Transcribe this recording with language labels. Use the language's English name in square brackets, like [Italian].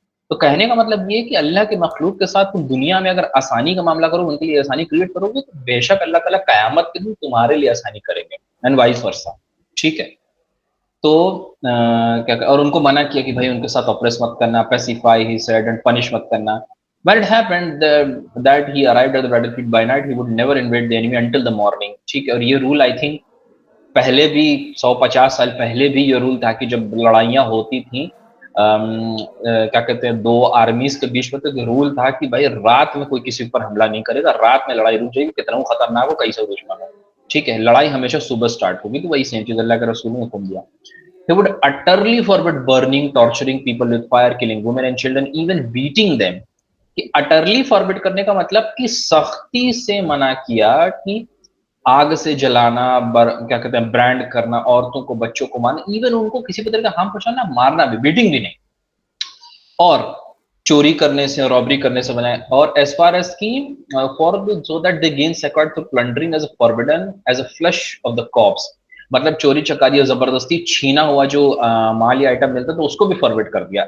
[Urdu] تو کہنے کا مطلب یہ ہے کہ اللہ کے مخلوق کے ساتھ تم دنیا میں اگر آسانی کا معاملہ کرو، ان کے لیے آسانی کریٹ کرو گے، تو بے شک اللہ تعالیٰ قیامت کے دن تمہارے لیے آسانی کریں گے، [English] And vice versa. [Urdu] ٹھیک ہے. تو کیا اور ان کو منع کیا کہ بھائی ان کے ساتھ اپریس مت کرنا، pacify he said and punish مت کرنا. [English] But it happened that he arrived at the battlefield by night. He would never invade the enemy until the morning. [Urdu] ٹھیک ہے. اور یہ رول آئی تھنک پہلے بھی 150 سال پہلے بھی یہ رول تھا کہ جب لڑائیاں ہوتی تھیں کیا کہتے ہیں دو آرمیز کے بیچ میں، تو رول تھا کہ بھائی رات میں کوئی کسی پر حملہ نہیں کرے گا، رات میں لڑائی رک جائے گی، کتنا وہ خطرناک ہو کیسے دشمن ہو. ٹھیک ہے. لڑائی ہمیشہ صبح سٹارٹ ہوگی. تو وہی سیم چیز اللہ کے رسول نے حکم دیا. [English] He would utterly forbid burning, torturing people with fire, killing women and children, even beating them. [Urdu] کہ اٹرلی فاربٹ کرنے کا مطلب کہ سختی سے منع کیا کہ آگ سے جلانا، کیا کہتے ہیں برانڈ کرنا، عورتوں کو بچوں کو مارنا، ایون ان کو کسی بھی طرح کا ہارم پہنچانا، مارنا بھی، بیٹنگ بھی نہیں، اور چوری کرنے سے، رابری کرنے سے بنائے. [English] اور as far as کی far so that they gain secured through plundering is a forbidden as a flesh of the corpse. [Urdu] مطلب چوری چکاری اور زبردستی چھینا ہوا جو مال یا آئٹم ملتا تو اس کو بھی فارورڈ کر دیا.